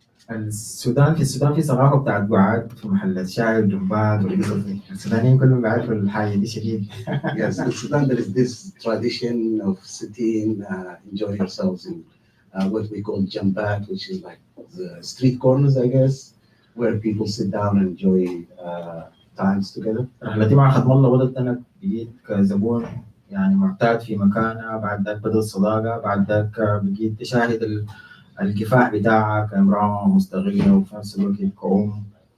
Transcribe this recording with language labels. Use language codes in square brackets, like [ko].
[ar] السودان في ثقافة بتاعت قعاد في محلات شاي وجنبات والقصص دي، السودانيين كلهم بيعرفوا الحاجة دي شديد. [en] Yes, in Sudan there is this tradition of sitting, enjoy yourselves in what we call jambat, which is like the street corners, I guess, where people sit down and enjoy times together. [ar] رحلتي مع خدم الله بدأت أنا بقيت كزبون يعني معتاد في مكانها، بعد ذاك بدأت صداقة، بعد ذاك بقيت أشاهد الكفاح بتاعها كامرأة مستغلة وفي نفس الوقت كأم.